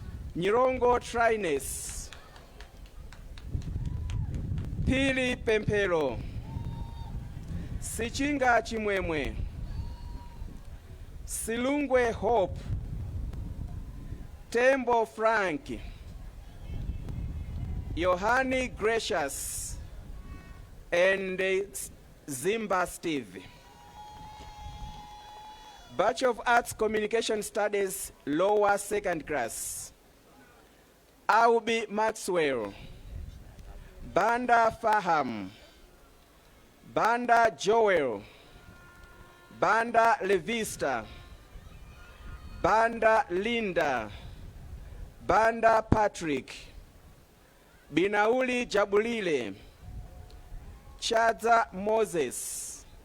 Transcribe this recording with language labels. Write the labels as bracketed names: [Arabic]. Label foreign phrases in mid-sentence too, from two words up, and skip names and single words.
[English] Nyirongo Trines, Pili Pempero, Sichinga Chimwemwe, Silungwe Hope, Tembo Frank, Yohani Gracious, and Zimba Steve. Bachelor of Arts Communication Studies, lower second class. Aubi Maxwell, Banda Faham, Banda Joel, Banda Levista, Banda Linda, Banda Patrick, Binauli Jabulile, Chaza Moses,